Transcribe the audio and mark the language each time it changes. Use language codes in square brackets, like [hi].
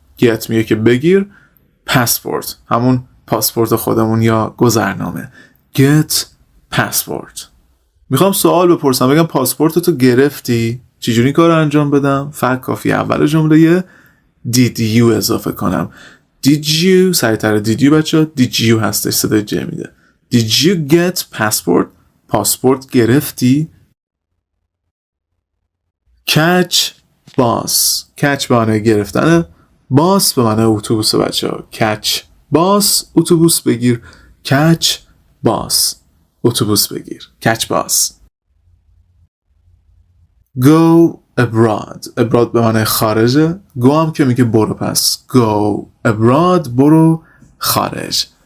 [fa] get میگه که بگیر، passport همون پاسپورت خودمون یا گذرنامه. [en] get passport. [fa] میخوام سوال بپرسم، بگم پاسپورت تو گرفتی؟ چجوری کار انجام بدم؟ فقط کافی اول جمله [en] did you [fa] اضافه کنم. [en] did you [fa] سریعتر did you بچه ها did you هستش، صدای ج میده. [en] did you get passport؟ [fa] پاسپورت گرفتی؟ [en] catch bus. [fa] catch به معنی گرفتنه، باس به معنی اتوبوس بچه ها. [en] catch bus [fa] اتوبوس بگیر. catch bus اتوبوس بگیر. [en] catch bus. go abroad. [fa] abroad به معنی خارجه. go هم که میگه برو، پس [en] go abroad [fa] برو خارج.